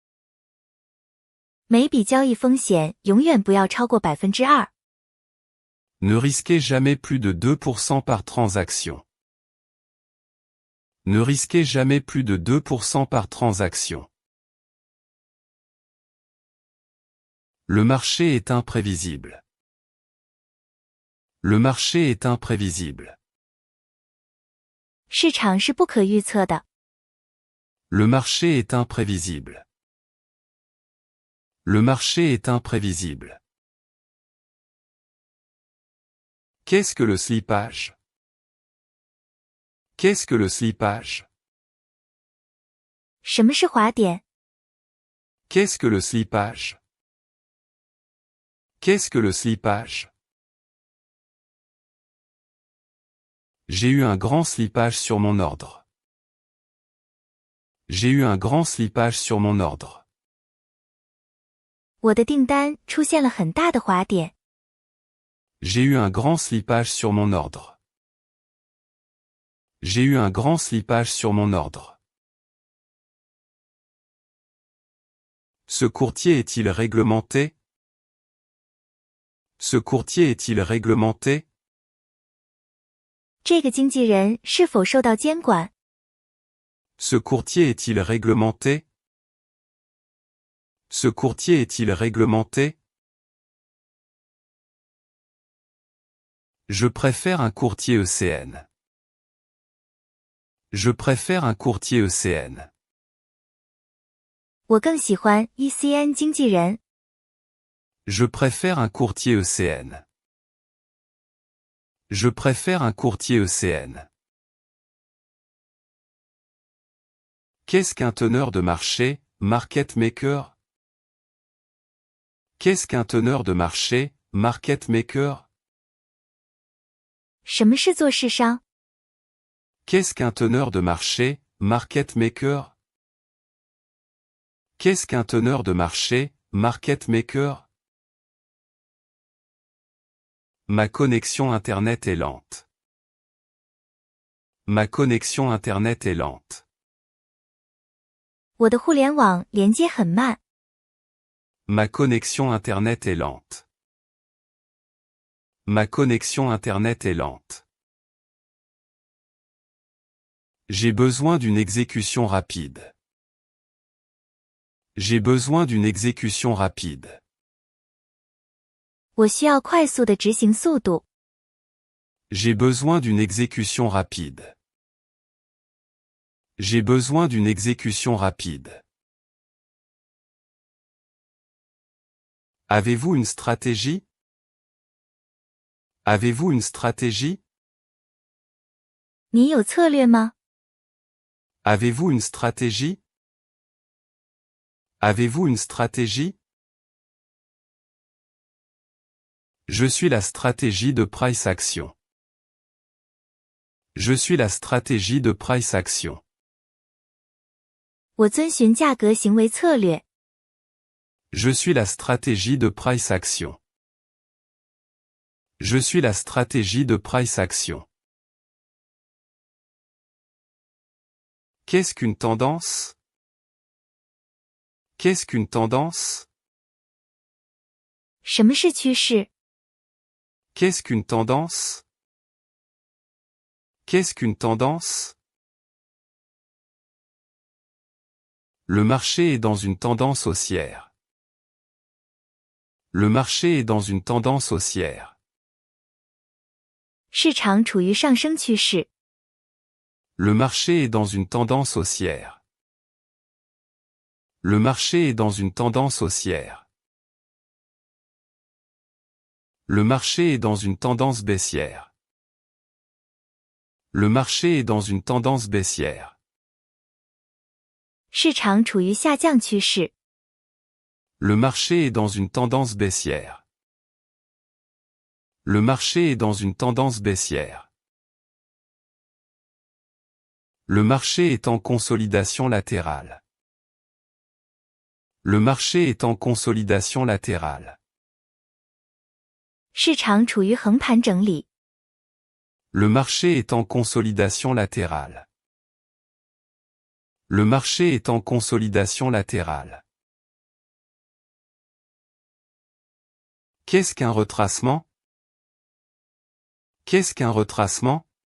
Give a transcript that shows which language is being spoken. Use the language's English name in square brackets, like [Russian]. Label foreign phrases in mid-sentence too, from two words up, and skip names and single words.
[Chinese] 每笔交易风险永远不要超过2%。 [French] Ne risquez jamais plus de 2% par transaction. Ne risquez jamais plus de 2% par transaction. Le marché est imprévisible. Le marché est imprévisible. [Chinese] 市场是不可预测的。 [French] Le marché est imprévisible. Le marché est imprévisible. Qu'est-ce que le slippage? Qu'est-ce que le slippage? [Chinese] 什么是滑点？ [French] Qu'est-ce que le slippage? Qu'est-ce que le slippage? J'ai eu un grand slippage sur mon ordre. J'ai eu un grand slippage sur mon ordre. [Chinese] 我的订单出现了很大的滑点。 [French] J'ai eu un grand slippage sur mon ordre. J'ai eu un grand slippage sur mon ordre. Ce courtier est-il réglementé? Ce courtier est-il réglementé? [Chinese] 这个经纪人是否受到监管？ [French] Ce courtier est-il réglementé? Ce courtier est-il réglementé? Je préfère un courtier ECN. Je préfère un courtier ECN. [Chinese] 我更喜欢 ECN 经纪人。 [French] Je préfère un courtier ECN. Je préfère un courtier ECN. Qu'est-ce qu'un teneur de marché, [English] market maker? [French] Qu'est-ce qu'un teneur de marché, [English] market maker? [Chinese] 什么是做市商？ [French] Qu'est-ce qu'un teneur de marché, [English] market maker? [French] Qu'est-ce qu'un teneur de marché, [English] market maker? [French] Ma connexion Internet est lente. Ma connexion Internet est lente. [Chinese] 我的互联网连接很慢。 [French] Ma connexion Internet est lente. Ma connexion Internet est lente. J'ai besoin d'une exécution rapide. J'ai besoin d'une exécution rapide. [Chinese] 我需要快速的执行速度。 [French] J'ai besoin d'une exécution rapide. J'ai besoin d'une exécution rapide. Avez-vous une stratégie? Avez-vous une stratégie? [Chinese] 你有策略吗？ [French] Avez-vous une stratégie? Avez-vous une stratégie? Je suis la stratégie de [English] price action. [French] Je suis la stratégie de [English] price action. [Chinese] 我遵循价格行为策略。 [French] Je suis la stratégie de [English] price action. [French] Je suis la stratégie de [English] price action. [French] Qu'est-ce qu'une tendance? Qu'est-ce qu'une tendance? [Chinese] 什么是趋势？ [French] Qu'est-ce qu'une tendance? Qu'est-ce qu'une tendance? Le marché est dans une tendance haussière. Le marché est dans une tendance haussière. [Chinese] 市场处于上升趋势。 [French] Le marché est dans une tendance haussière. Le marché est dans une tendance haussière. Le marché est dans une tendance baissière. Le marché est dans une tendance baissière. [Chinese] 市场处于下降趋势。 [French] Le marché est dans une tendance baissière. Le marché est dans une tendance baissière. Le marché est en consolidation latérale. Le marché est en consolidation latérale. [Chinese] 市场处于横盘整理。 [French] Le marché est en consolidation latérale. Le marché est en consolidation latérale. Qu'est-ce qu'un retracement? Qu'est-ce qu'un retracement?